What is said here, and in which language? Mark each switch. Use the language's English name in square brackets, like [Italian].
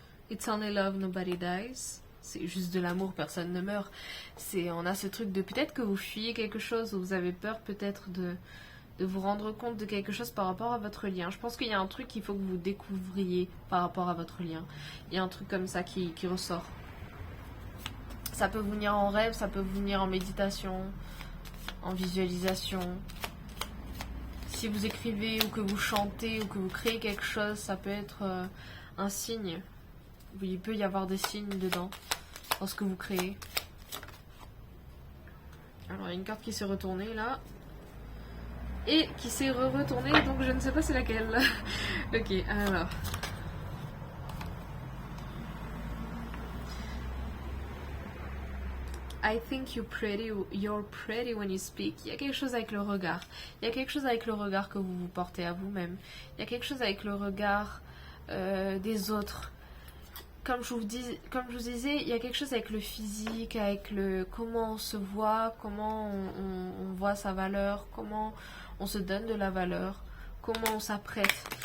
[English] It's only love, nobody dies. [French] C'est juste de l'amour, personne ne meurt. On a ce truc de peut-être que vous fuyez quelque chose ou vous avez peur peut-être de vous rendre compte de quelque chose par rapport à votre lien. Je pense qu'il y a un truc qu'il faut que vous découvriez par rapport à votre lien. Il y a un truc comme ça qui ressort. Ça peut venir en rêve, ça peut venir en méditation, en visualisation. Si vous écrivez ou que vous chantez ou que vous créez quelque chose, ça peut être un signe. Oui, il peut y avoir des signes dedans, dans ce que vous créez. Alors, il y a une carte qui s'est retournée là. Et qui s'est retournée, donc je ne sais pas c'est laquelle. Ok, alors. [English] I think you're pretty when you speak. [French] Il y a quelque chose avec le regard. Il y a quelque chose avec le regard que vous vous portez à vous-même. Il y a quelque chose avec le regard des autres. Comme je vous disais, il y a quelque chose avec le physique, avec le comment on se voit, comment on voit sa valeur, comment on se donne de la valeur, comment on s'apprête.